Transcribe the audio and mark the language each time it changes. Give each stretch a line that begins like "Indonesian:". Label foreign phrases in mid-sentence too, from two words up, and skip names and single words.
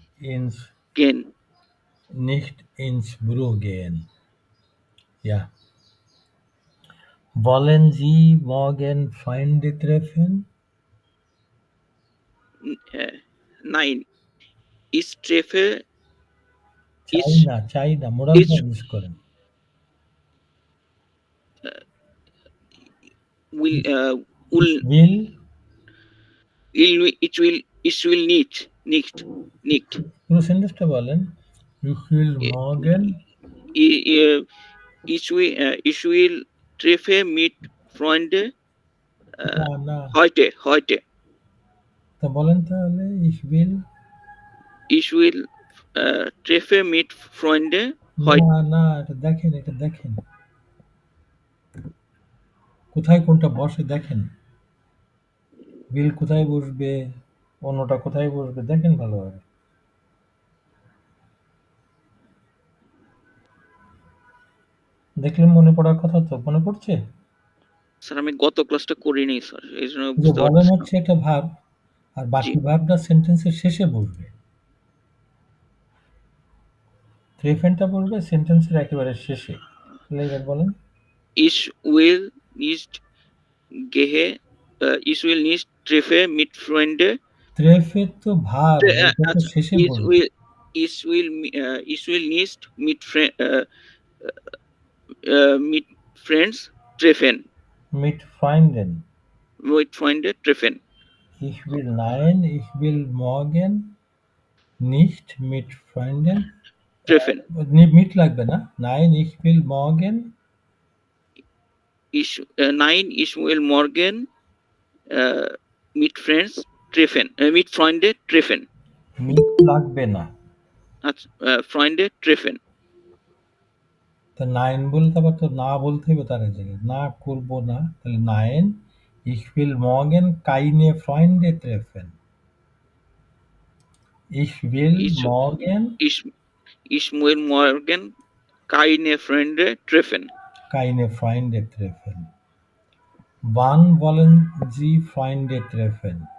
German: nicht ins Büro gehen. Ja. Wollen Sie morgen Freunde treffen? Nein. Ich treffe,
Bangla: চাই না, মোরাল
German: ich
Bangla: ইউজ করেন।
German: will, will ich will nicht.
Bangla: পুরো সেন্টেন্সটা বলেন।
English: You will morgen
German: Ich will treffe mit Freunde
Bangla: না
German: heute.
Bangla: তা বলেন তাহলে
German: ich will Ich will treffe mit Freunde heute.
Bangla: না এটা দেখেন কোথায় কোনটা বসে দেখেন। will কোথায় বসবে, অন্যটা কোথায় বসবে দেখেন ভালোভাবে। দেখলে মনে পড়ার কথা তো, মনে পড়ছে? স্যার আমি গত ক্লাসটা করিনি স্যার, এই জন্য যে বুঝতে বলেন পারছি না। হচ্ছে এটা ভার্ব, আর বাকি ভার্বটা সেন্টেন্সের শেষে বসবে। ট্রেফেনটা বলবে সেন্টেন্সের একেবারে শেষে। তাহলে এবার বলেন।
German: Ich will nicht treffe mit Freunde.
Bangla: ট্রেফে তো ভার্ব, এটা তো শেষে বলবে।
German: Ich will nicht mit friends treffen. Mit Freunden. Mit Freunde treffen. Ich will morgen nicht mit Freunden treffen.
Bangla: mit লাগবে না।
German: Nein, ich will morgen Ich will morgen mit friends treffen. Mit Freunde treffen.
Bangla: mit লাগবে না।
German: Freunde treffen.
Bangla: তা নাইন বলতে আবার তো না বলতে হবে তার জায়গায়। না করবো না, তাহলে নাইন
German: ich will morgen keine Freunde treffen. Ich will Ich- morgen Ich will morgen keine Freunde treffen. keine Freunde treffen. Wann wollen Sie Freunde treffen?